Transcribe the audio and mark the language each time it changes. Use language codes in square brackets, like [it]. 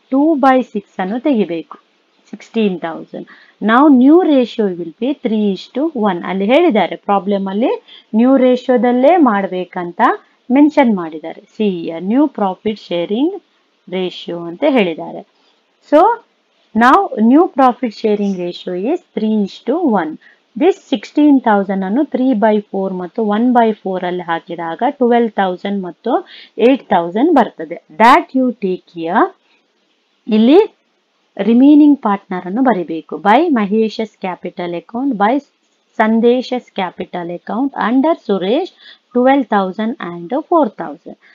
[kn] 2/6 ಅನ್ನು ತೆಗಿಬೇಕು, 16,000. ನಾವು [en] New ratio will be 3:1. [kn] ಅಲ್ಲಿ ಹೇಳಿದ್ದಾರೆ ಪ್ರಾಬ್ಲಮ್ ಅಲ್ಲಿ ನ್ಯೂ ರೇಷಿಯೋದಲ್ಲೇ ಮಾಡ್ಬೇಕಂತ ಮೆನ್ಷನ್ ಮಾಡಿದ್ದಾರೆ. C new profit sharing ratio ಅಂತ ಹೇಳಿದ್ದಾರೆ. [en] So now new profit sharing ratio is 3:1. [kn] this 16,000 ಅನ್ನು 3/4 ಮತ್ತು 1/4 ಅಲ್ಲಿ ಹಾಕಿದಾಗ 12,000 ಮತ್ತು 8,000 ಬರ್ತದೆ. [en] that you take here. [kn] ಇಲ್ಲಿ ರಿಮೈನಿಂಗ್ ಪಾರ್ಟ್ನರ್ ಅನ್ನು ಬರಿಬೇಕು. [en] By Mahesh's capital account, by Sandesh's capital account, under Suresh 12,000 and 4,000.